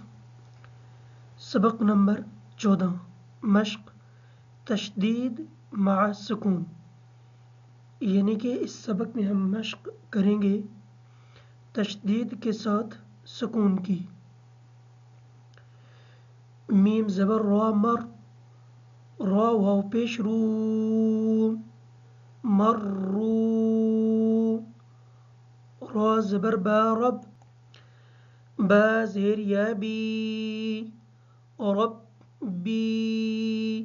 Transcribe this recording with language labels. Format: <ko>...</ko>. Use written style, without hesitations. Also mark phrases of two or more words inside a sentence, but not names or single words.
<ur>سبق نمبر 14 مشق تشدید مع سکون، یعنی کہ اس سبق میں ہم مشق کریں گے تشدید کے ساتھ سکون کی. میم زبر را مر، را واو پیش رو، مرو. را زبر با رب، با زیر یا بی، رب بی.</ur>